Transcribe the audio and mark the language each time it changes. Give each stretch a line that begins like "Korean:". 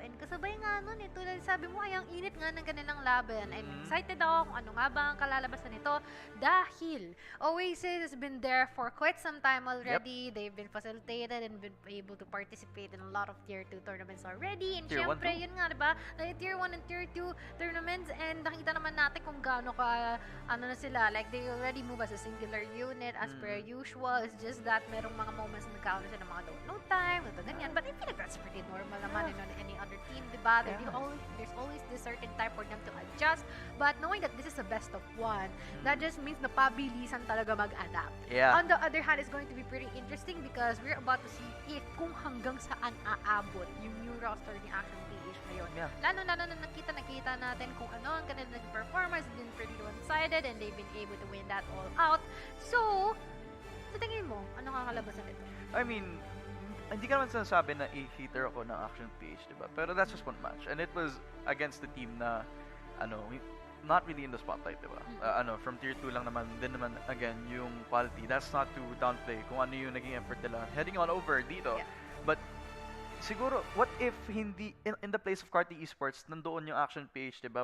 Filipino: And kasabay nga nun, tulad sabi mo, ay ang init nga ng kanilang laban. And excited ako kung ano nga ba ang kalalabasan nito.
English: Dahil Oasis has been there for quite some time already. They've been facilitated and been able to participate in a lot of Tier 2 tournaments already. And Tier 1
Filipino: syempre,
English: too. yun nga, diba? Tier 1 and Tier 2 tournaments. And
Filipino: nakita naman natin kung gaano ka, ano na sila,
English: like they already move as a singular unit as per usual. It's just that
Filipino: merong mga moments na nagkaroon siya ng mga no time, ito ganyan.
English: But I feel like that's pretty normal naman in any other team, diba? There's always this certain time for them to adjust. But knowing that this is a best of one, that just means
Filipino: na pabilisan talaga mag-adapt.
English: Yeah. On the other hand, it's going to be pretty interesting because we're about to see
Filipino: kung hanggang saan aabot yung
English: new roster ni Action PH ngayon. Yeah.
Filipino: Lalo na nakita natin kung ano ang kanilang performance.
English: It's been pretty one-sided and they've been able to win that all out.
Filipino: So, sa tingin mo, ano kakalabasan nito? I mean, hindi ka naman sinasabi na a-hater ako ng Action PH, diba?
English: Pero that's just one match. And it was against the team na, not really in the spotlight, diba? From Tier 2 lang naman, din naman, again, yung quality. That's not to downplay
Filipino: kung ano yung naging effort nila.
English: Heading on over dito. Yeah. But, siguro, what if hindi, in the place of Carti Esports, nandoon yung Action PH, diba?